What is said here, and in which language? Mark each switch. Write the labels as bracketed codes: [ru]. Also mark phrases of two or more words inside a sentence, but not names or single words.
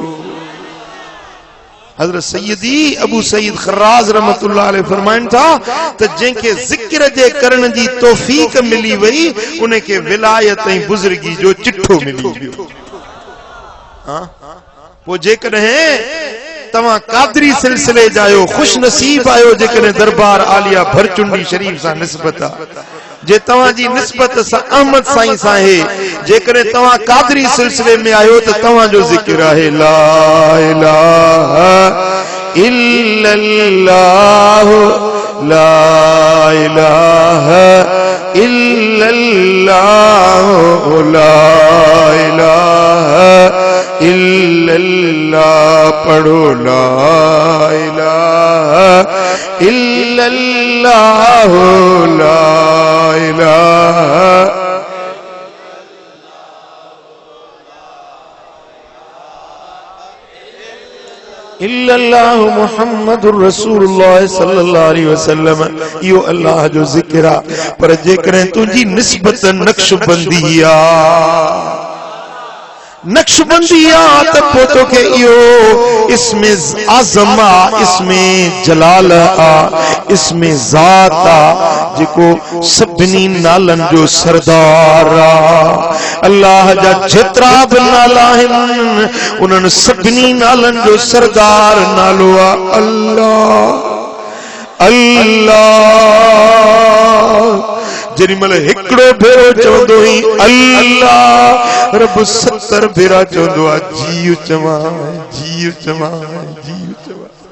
[sd] हजरत सैयदी अबू सईद खर्राज [ar] رحمة الله عليه [sd] फरमाइन था त जेके जिक्र जे करण जी तौफीक मिली वई, उन्हें के विलायत ऐं बुजुर्गी जो चिट्ठो मिली वियो। हां पो जेकॾहिं तवा कादरी सिलसिले जायो खुश नसीब आयो, जेकॾहिं दरबार आलिया भरचुंडी शरीफ सा निस्बत आ, जे तवा जी निस्बत सा अहमद साईं सा है, जेकॾहिं तवा कादरी सिलसिले में आयो त तवा जो जिक्र आहे [ar] لا إله إلا الله لا إله إلا الله لا إله إلا الله. पढ़ो لا إله إلا الله لا إله إلا الله محمد رسول الله صلى الله عليه وسلم। [sd] यो अल्लाह जो जिक्र आ, पर जेकरे तुझी निस्बत नक्शबंदिया नक्शबंदिया त पोतो के इयो इसमें आज़मा, इसमें जलाल आ, इसमें ज़ात आ, जिको सभनी नालन जो सरदार आ। अल्लाह जा जेतरा भी नाला आहिनि, उन्हनि सभनी नालन जो सरदार नालो आ अल्लाह अल्लाह। जेॾीमहिल हिकिड़ो भेरो चवंदो ही अल्लाह, रब 70 भेरा चवंदो आ जीउ चवां जीउ चवां जीउ चवां।